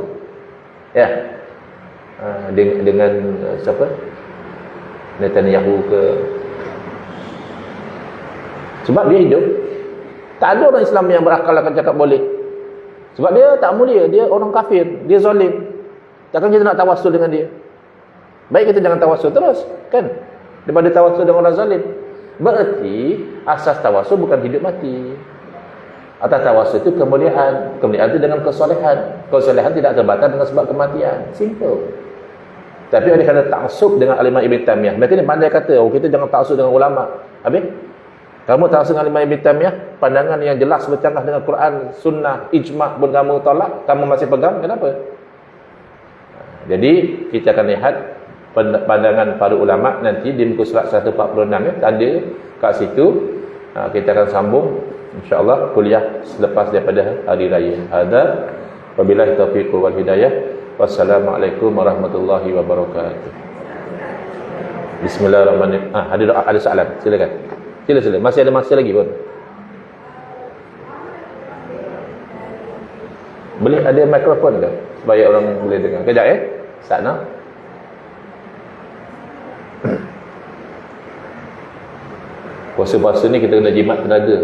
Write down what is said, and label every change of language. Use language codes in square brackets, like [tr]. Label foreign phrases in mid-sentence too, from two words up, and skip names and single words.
[ms] Ya. Dengan siapa? Netanyahu ke? Sebab dia hidup. Tak ada orang Islam yang berakal akan cakap boleh. Sebab dia tak mulia, dia orang kafir, dia zalim. Takkan kita nak tawassul dengan dia? Baik kita jangan tawassul terus, kan? Daripada tawassul dengan orang zalim. Berarti asas tawassul bukan hidup mati. Atas tawassul itu kemuliaan. Kemuliaan itu dengan kesolehan. Kesolehan tidak terbatas dengan sebab kematian. Simple. Tapi ada kata ta'assub dengan Al-Imam Ibn Taymiyah. Mereka ni pandai kata, oh kita jangan ta'assub dengan ulama. Habis? Kamu ta'assub dengan Al-Imam Ibn Taymiyah, pandangan yang jelas bercanggah dengan Quran, sunnah, ijma' pun kamu tolak, kamu masih pegang, kenapa? Jadi kita akan lihat pandangan para ulama nanti di muka surat 146 ya, ada kat situ. Kita akan sambung insya-Allah kuliah selepas daripada hari raya. Ada [ar] وبالله التوفيق والهداية. والسلام عليكم ورحمة الله وبركاته. بسم الله الرحمن الرحيم. [ms] Ada soalan, silakan. Sila. Masih ada masa lagi pun. Boleh ada mikrofon ke? Supaya orang boleh dengar. Kejap ya. Sana. Puasa-puasa ni kita kena jimat tenaga.